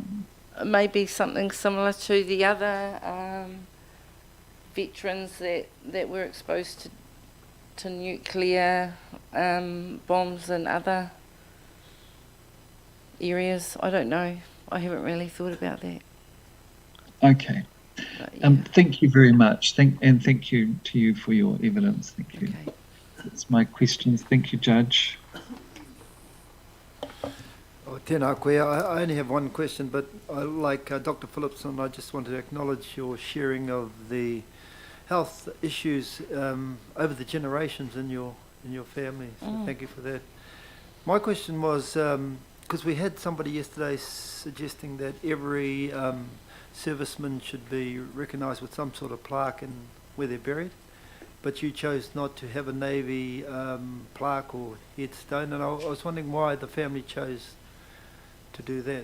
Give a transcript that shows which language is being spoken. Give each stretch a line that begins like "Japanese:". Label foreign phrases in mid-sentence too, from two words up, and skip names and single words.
English: Maybe something similar to the other veterans that were exposed to nuclear bombs and other areas. I don't know. I haven't really thought about that. Okay. But, yeah. Thank you very much. Thank you to you for your evidence. Thank you. Okay. That's my questions. Thank you, Judge.
Māori: Oh, tēnā koe.
English: I only have one question, but like Dr. Phillipson, I just want to acknowledge your sharing of the health issues over the generations in your family. So thank you for that. My question was, because we had somebody yesterday suggesting that every serviceman should be recognised with some sort of plaque in where they're buried, but you chose not to have a Navy plaque or headstone, and I was wondering why the family chose to do that.